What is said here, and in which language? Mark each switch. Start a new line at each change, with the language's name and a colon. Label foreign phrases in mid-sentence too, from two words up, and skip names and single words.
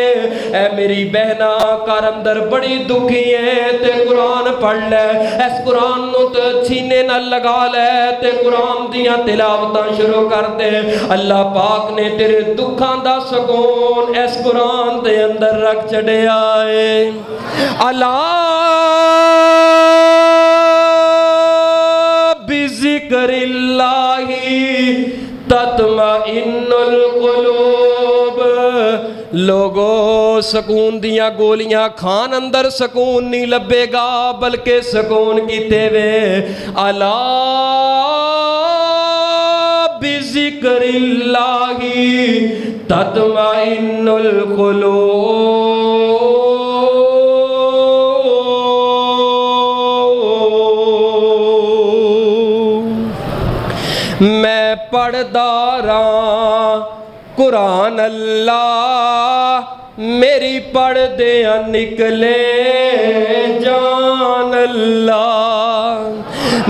Punjabi: اے میری بہنا گھر اندر بڑی دکھی ہے تے قرآن پڑھ لے، اس قرآن نوں تے سینے نال لگا لے تے قرآن دیاں تلاوتاں شروع کر دے. اللہ پاک نے تیرے دکھاں دا سکون اس قرآن دے اندر رکھ چھڈیا ہے.
Arabic: ألا بذكر الله تطمئن القلوب.
Punjabi: لوکو سکون دیاں گولیاں کھان اندر سکون نہیں لبھے گا، بلکہ سکون کتے وے
Arabic: ألا بذكر الله تطمئن القلوب.
Punjabi: میں پڑھدا رہا قرآن اللہ میری پڑھدیاں نکلے جان اللہ.